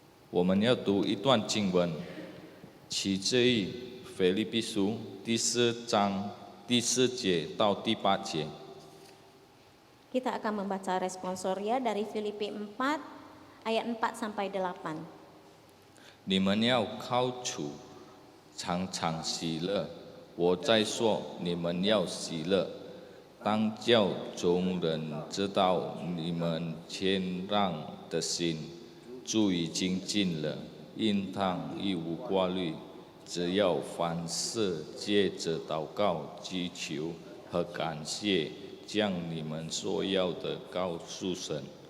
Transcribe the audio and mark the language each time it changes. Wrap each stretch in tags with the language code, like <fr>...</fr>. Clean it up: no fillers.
<zh>我们要读一段经文，取自于腓立比书第4章第4节到第8节。</zh> <id>Kita akan membaca responsoria dari Filipi 4 ayat 4 sampai 8.</id> <zh>你们要靠主常常喜乐。我再说，你们要喜乐，当叫众人知道你们谦让的心，主已经尽了，应当一无挂虑，只要凡事借着祷告、祈求和感谢，将你们所要的告诉神，</zh>